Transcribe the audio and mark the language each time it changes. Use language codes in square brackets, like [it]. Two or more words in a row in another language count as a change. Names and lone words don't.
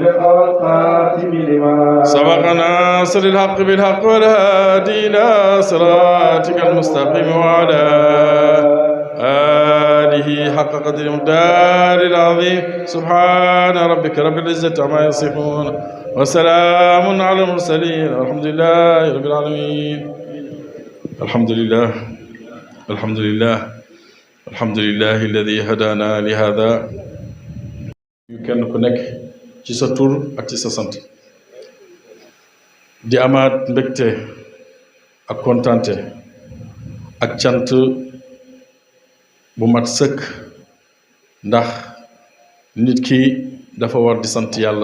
[ar] سبق ناصر الحق بالحق والهادي إلى صراطك المستقيم وعلى آله حق قدر المقدار العظيم سبحان ربك رب العزة عما يصفون وسلام على المرسلين والحمد لله رب العالمين. الحمد لله الحمد لله الحمد لله الذي هدانا لهذا. [wo] kenn ku nekk ci sa tur ak ci sa sant di amaat mbégte ak kontante ak cant bu mat sëkk ndax nit ki dafa war di sant yàlla